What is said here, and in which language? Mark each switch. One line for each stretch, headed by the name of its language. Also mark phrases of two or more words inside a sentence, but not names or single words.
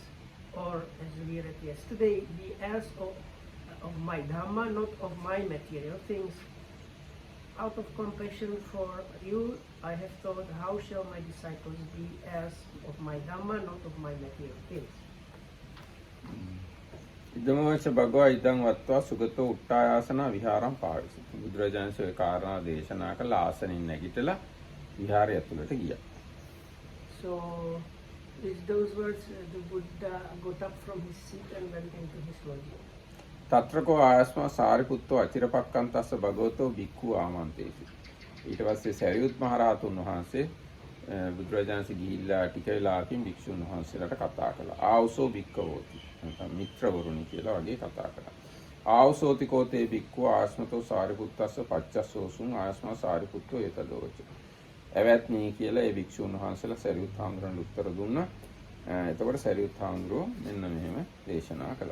English: Or as we read yesterday, be heirs of my Dhamma, not of my material things. Out of compassion for you, I have thought, how shall my disciples be heirs of my Dhamma, not of my material things?
Pali: ඉදමවච භගවා ඉදං වත්වා සුගතෝ උට්ටායාසන විහාරම් පාවිසති.
Sinhala: බුදුරජාණන් ශ්‍රී කාරණා දේශනා කළ ආසනින් නැගිටලා විහාරය ඇතුළට ගියා.
English: So with those words, the Buddha got up from his seat and went into his lodging.
Pali: තත්‍රකෝ ආයස්මා සාරිපුත්තෝ අචිරපක්කන්තස්ස භගවතෝ භික්ඛු ආමන්තේති.
Sinhala: ඊට පස්සේ සරියුත් මහ රහතුන් වහන්සේ බුදුරජාණන්සේ ගිහිල්ලා ටික වෙලාවකින් භික්ෂුන් වහන්සේලාට කතා කළා.
Pali: ආවසෝ භික්ඛවෝති.
Sinhala: නැත්නම් මිත්‍රවරුනි කියලා වගේ කතා කළා.
Pali: ආවසෝති කෝතේ භික්ඛු ආස්මතෝ සාරිපුත්තස්ස පච්චස්සෝසුං ආයස්මා සාරිපුත්තෝ ඒතදෝච.
Sinhala: එවත්නි කියලා ඒ භික්ෂුන් වහන්සේලා සරියුත් හාමුදුරන්ට උත්තර දුන්නා. එතකොට සරියුත් හාමුදුරුවෝ මෙන්න මෙහෙම දේශනා කළා.